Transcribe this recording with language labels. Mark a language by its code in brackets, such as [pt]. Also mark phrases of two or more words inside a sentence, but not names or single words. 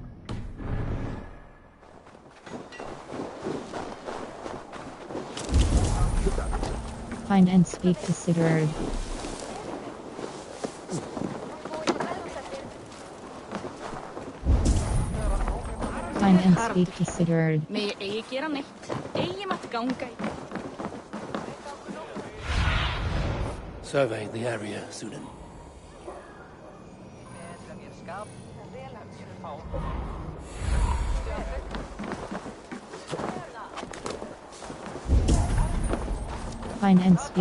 [en] Find and speak to Sigurd. Find and speak to Sigurd. [is] May eigi gera neitt. Eigi mátt ganga í. [en] Survey the area, Sunan. Find and speak